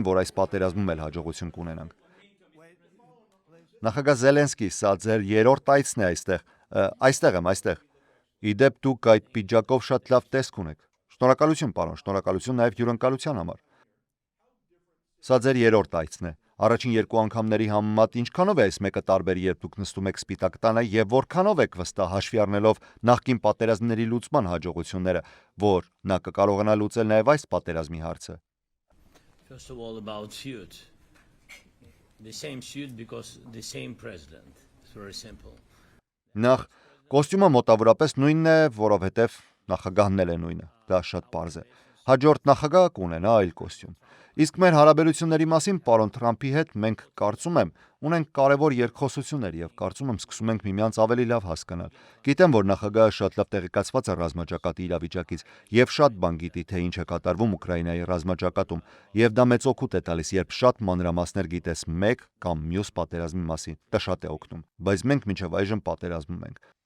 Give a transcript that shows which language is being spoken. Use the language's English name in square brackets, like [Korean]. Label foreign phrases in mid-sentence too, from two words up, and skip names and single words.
[Armenian] որ այս պատերազմում էլ հաջողություն կունենանք։ Նախագահ Զելենսկի, սա ձեր երրորդ այցն է այստեղ։ Այստեղ եմ, այստեղ։ Իդեպ դուք այդ պիջակով շատ լավ տեսք ունեք։ Շնորհակալություն, պարոն, շնորհակալություն նաև հյուրընկալության համար։ Սա ձեր երրորդ այցն է։ Առաջին երկու անգամների համեմատ ինչքանով է այս մեկը տարբեր, երբ դուք նստում եք Սպիտակ տանը եւ որքանով եք վստահ հաշվի առնելով նախկին պատերազմների լուծման հաջողությունները, որ նա կկարողանա լուծել նաև այս պատերազմի հարցը։ [English] First of all about suit. The same suit because the same president. It's very simple. [Armenian] Նախ կոստյումը մոտավորապես նույնն է, որովհետև նախագահն էլ է նույնը։ Դա շատ պարզ է։ Հաջորդ նախագահը կունենա այլ կոստյում։ Իսկ մեր հարաբերությունների մասին պարոն Թրամփի հետ մենք կարծում եմ ունենք կարևոր երկխոսություններ եւ կարծում եմ սկսում ենք միմյանց ավելի լավ հասկանալ։ Գիտեմ, որ նախագահը շատ լավ տեղեկացված է ռազմաճակատի իրավիճակից եւ շատ բան գիտի, թե ինչ է կատարվում Ուկրաինայի ռազմաճակատում, եւ դա մեծ օգուտ է տալիս, երբ շատ մանրամասներ գիտես մեկ կամ մյուս պատերազմի մասին։ Դա շատ է օգնում, բայց մենք մինչեւ այժմ պատերազմում ենք։